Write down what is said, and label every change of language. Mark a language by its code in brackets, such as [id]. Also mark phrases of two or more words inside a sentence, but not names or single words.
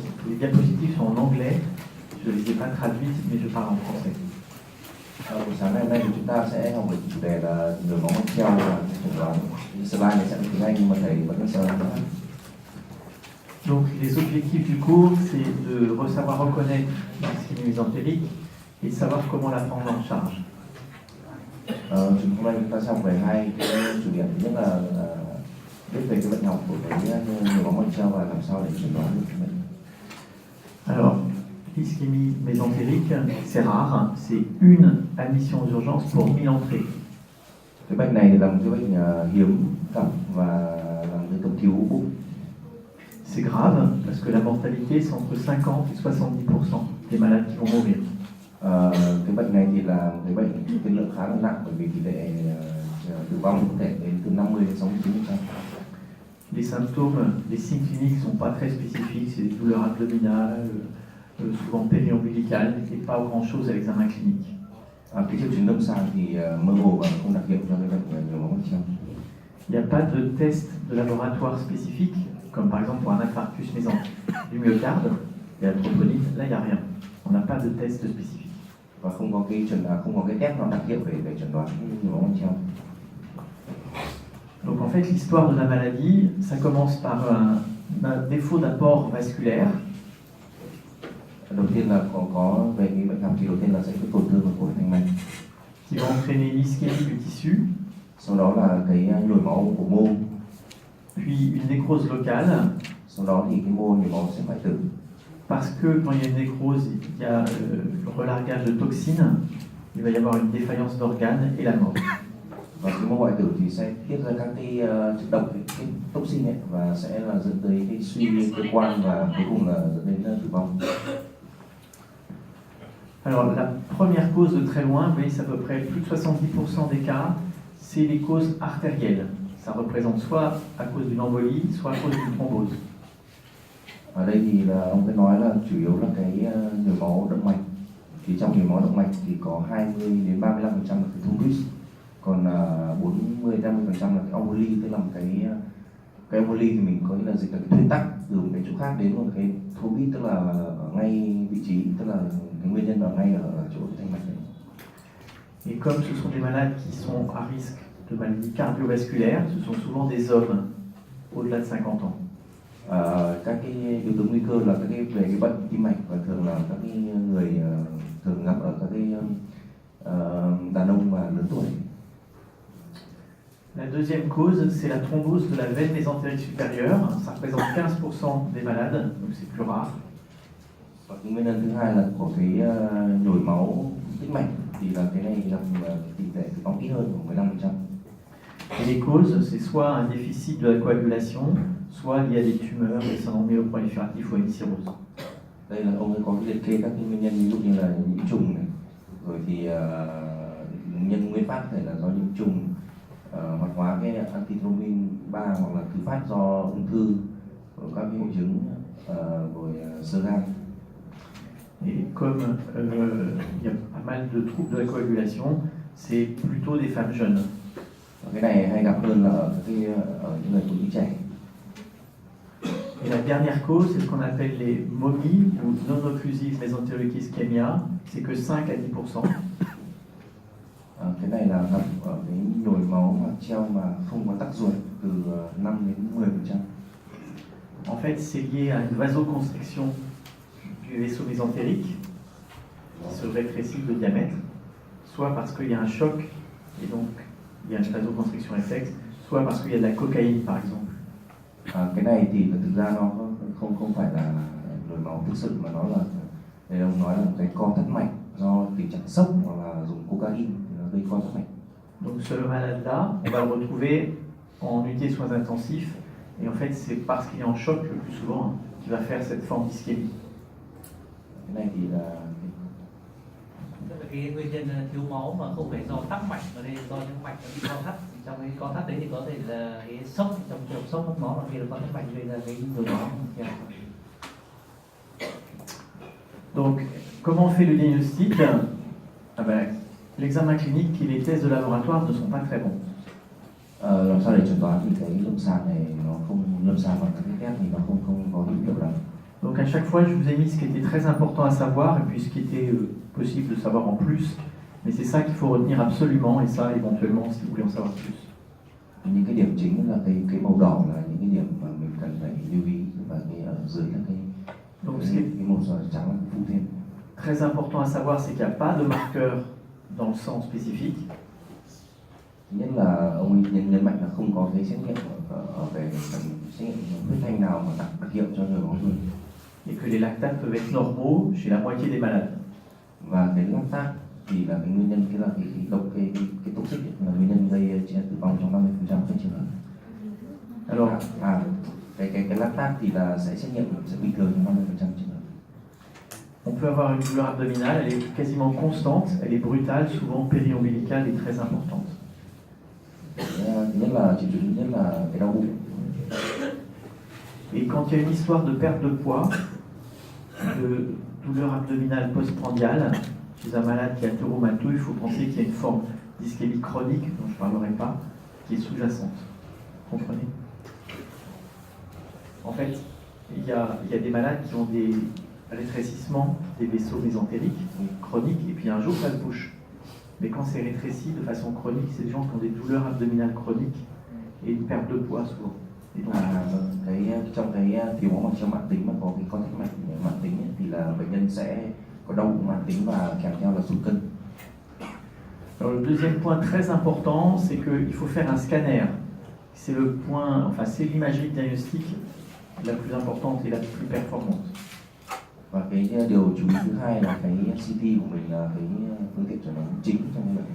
[fr] Les diapositives sont en anglais, je ne les ai pas traduites, mais je parle en français. [vi] Buổi sáng nay hôm nay thì chúng ta sẽ học về chủ đề là nhồi máu mạch treo và chẩn đoán. Slide này sẽ là tiếng Anh nhưng mà thầy vẫn sẽ nói. [fr] Donc, les objectifs du cours, c'est de savoir reconnaître l'ischémie mésentérique et de savoir comment la prendre en charge. [vi] Hôm nay chúng ta sẽ học về hai cái chủ điểm. Thứ nhất là biết về cái bệnh học của cái nhồi máu mạch treo và làm sao để chẩn đoán được cái bệnh. [fr] Alors, l'ischémie mésentérique, c'est rare, c'est une admission aux urgences pour 1000 entrées. [vi] Cái bệnh này là một cái bệnh hiếm gặp và là một cái cấp cứu bụng. [fr] C'est grave parce que la mortalité, c'est entre 50 et 70% des malades qui vont mourir. [vi] Cái bệnh này thì là một cái bệnh tiên lượng khá là nặng bởi vì tỷ lệ tử vong có thể đến từ 50 đến 69%. [fr] Les symptômes, les signes cliniques ne sont pas très spécifiques, c'est des douleurs abdominales, souvent périombilicales, et pas grand-chose à l'examen clinique. [vi] Cái triệu chứng lâm sàng thì mơ hồ và không đặc hiệu cho cái bệnh nhồi máu mạch treo. [fr] Il n'y a pas de test de laboratoire spécifique, comme par exemple pour un infarctus du myocarde, et la troponine, là il n'y a rien. On n'a pas de test spécifique. [vi] Và không có cái test nào đặc hiệu để chẩn đoán nhồi máu mạch treo. [fr] Donc en fait l'histoire de la maladie, ça commence par un défaut d'apport vasculaire. [vi] Đầu tiên là có về cái bệnh học thì đầu tiên là sẽ có tổn thương của phổi thành mạch. [fr] Qui va entraîner l'ischémie du tissu. [vi] Sau đó là cái nhồi máu của mô. [fr] Puis une nécrose locale. [vi] Sau đó thì cái mô nhồi máu sẽ hoại tử. [fr] Parce que quand il y a une nécrose, il y a le relargage de toxines, il va y avoir une défaillance d'organes et la mort. [vi] Và cái mô hoại tử thì sẽ tiết ra các cái chất độc, cái toxin ấy, và sẽ là dẫn tới cái suy cơ quan và cuối cùng là dẫn đến tử vong. [fr] Alors la première cause de très loin, vous voyez, c'est à peu près plus de 70% des cas, c'est les causes artérielles. Ça représente soit à cause d'une embolie, soit à cause d'une thrombose. [vi] Ở đây thì là ông có nói là chủ yếu là cái nhồi máu động mạch. Thì trong nhồi máu động mạch thì có 20 đến 35% là cái thrombus, còn 40-50% là cái emboli, tức là một cái emboli thì mình có nghĩa là dịch là cái thuyên tắc từ một cái chỗ khác đến một cái thrombus, tức là ở ngay vị trí, tức là cái nguyên nhân ở ngay ở chỗ thanh mạch này. [fr] Et comme ce sont des malades qui sont à risque de maladies cardiovasculaires, ce sont souvent des hommes au-delà de 50 ans. [vi] Các cái yếu tố nguy cơ là các cái về cái bệnh tim mạch và thường là các cái người thường gặp ở các cái đàn ông và lớn tuổi. [fr] La deuxième cause, c'est la thrombose de la veine mésentérique supérieure. Ça représente 15% des malades, donc c'est plus rare. [vi] Và cái nguyên nhân thứ hai là của cái nhồi máu tĩnh mạch, thì là cái này là tỷ lệ tử vong ít hơn của 15%. [fr] Et les causes, c'est soit un déficit de la coagulation, soit lié à des tumeurs, des syndromes myéloprolifératifs ou à une cirrhose. [vi] Đây là ông ấy có liệt kê các cái nguyên nhân ví dụ như là nhiễm trùng này, rồi thì nhân nguyên phát có thể là do nhiễm trùng, hoạt hóa cái antithrombin 3 hoặc là thứ phát do ung thư, rồi các cái hội chứng rồi xơ gan. [fr] Et comme il y a pas mal de troubles de la coagulation, c'est plutôt des femmes jeunes. [vi] Cái này hay gặp hơn là ở những người phụ nữ trẻ. [fr] Et la dernière cause, c'est ce qu'on appelle les momies ou [en] non-occlusive mesenteric ischemia, [fr] c'est que 5 à 10%. [vi] Cái này là gặp ở cái nhồi máu mạch treo mà không có tắc ruột từ 5 đến 10%. [fr] En fait, c'est lié à une vasoconstriction du vaisseau mésentérique qui se rétrécit de diamètre, soit parce qu'il y a un choc et donc il y a une vasoconstriction réflexe, soit parce qu'il y a de la cocaïne par exemple. [vi] Cái này thì thực ra nó không phải là nhồi máu thực sự mà nó là, đây ông nói là một cái co thắt mạch do tình trạng sốc hoặc là dùng cocaïne nó gây co thắt mạch. [fr] Donc ce malade-là, on va le retrouver en unité de soins intensifs Et en fait, c'est parce qu'il est en choc le plus souvent qu'il va faire cette forme d'ischémie. [vi] Cái này thì là Tức là cái nguyên nhân thiếu máu mà không phải do tắc mạch mà đây là do những mạch nó bị co thắt. Thì trong cái co thắt đấy thì có thể là cái sốc, trong trường hợp sốc mất máu là khi là co thắt mạch gây ra cái nhồi máu. [fr] Donc, comment on fait le diagnostic? Ah ben, l'examen clinique et les tests de laboratoire ne sont pas très bons. [vi] làm sao để chẩn đoán thì cái lâm sàng này nó không lâm sàng bằng các cái test thì nó không có hữu hiệu lắm. [fr] Donc à chaque fois, je vous ai mis ce qui était très important à savoir et puis ce qui était possible de savoir en plus. Mais c'est ça qu'il faut retenir absolument et ça éventuellement si vous voulez en savoir plus. [vi] Những cái điểm chính là cái màu đỏ là những cái điểm mà mình cần phải lưu ý và cái ở dưới là [fr] Donc ce qui est [vi] cái màu trắng là phụ thêm. [fr] très important à savoir, c'est qu'il n'y a pas de marqueur dans le sang spécifique. [vi] Thứ nhất là ông ấy nhấn mạnh là không có cái xét nghiệm về xét nghiệm huyết thanh nào mà đặc hiệu cho nhồi máu nuôi. [fr] Et que les lactates peuvent être normaux chez la moitié des malades. [vi] Và cái lactat thì là cái nguyên nhân cái là cái toxic là nguyên nhân gây tử vong trong 50% các trường hợp. [fr] Alors, [vi] Cái lactat thì là sẽ xét nghiệm sẽ bình thường trong 50% trường hợp. [fr] on peut avoir une douleur abdominale, elle est quasiment constante, elle est brutale, souvent périombilicale et très importante. [vi] Thứ nhất là triệu chứng thứ nhất là cái đau bụng. [fr] Et quand il y a une histoire de perte de poids, de douleur abdominale postprandiale, chez un malade qui a tauromato, il faut penser qu'il y a une forme d'ischémie chronique, dont je ne parlerai pas, qui est sous-jacente. Comprenez? En fait, il y a des malades qui ont des rétrécissements des vaisseaux mésentériques chroniques, et puis un jour ça se bouche. Mais quand c'est rétréci de façon chronique, c'est des gens qui ont des douleurs abdominales chroniques et une perte de poids souvent. Et donc, [vi] Trong cái thiếu máu mạch mãn tính mà có cái con thắt mạch mãn tính ấy, thì là bệnh nhân sẽ có đau bụng mãn tính và kèm theo là sụt cân. [fr] alors le deuxième point très important, c'est qu'il faut faire un scanner. C'est le point, enfin c'est l'imagerie diagnostique la plus importante et la plus performante. [vi] Và cái điều chú ý thứ hai là cái CT của mình là cái phương tiện chẩn đoán chính trong cái bệnh.